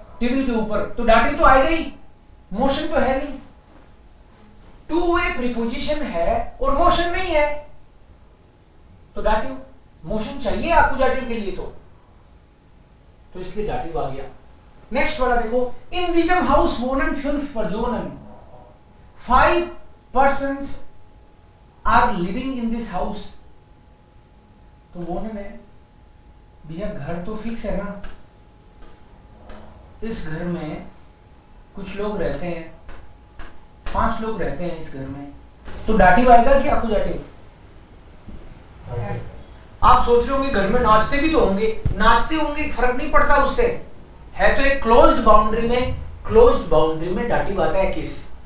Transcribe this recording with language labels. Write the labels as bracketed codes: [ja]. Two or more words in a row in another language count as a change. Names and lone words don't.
[hi] टेबल के ऊपर, तो डाटिव तो आएगा ही, मोशन तो है नहीं, [en] two way preposition [hi] है और मोशन नहीं है, तो डाटिव, मोशन चाहिए आपको डाटिव के लिए, तो इसलिए डाटिव आ गया। नेक्स्ट वाला देखो, [de] in diesem Haus wohnen 5 Personen, [en] 5 persons are living in this house, [hi] तो wohnen है भैया, घर तो फिक्स है ना, इस घर में कुछ लोग रहते हैं, 5 लोग रहते हैं इस घर में, तो डाटिव आएगा कि आपको डाटिव? आप सोच रहे होंगे घर में नाचते भी तो होंगे, नाचते होंगे फर्क नहीं पड़ता उससे, है तो एक [en] closed boundary [hi] में, [en] closed boundary [hi] में डाटिव आता है किस?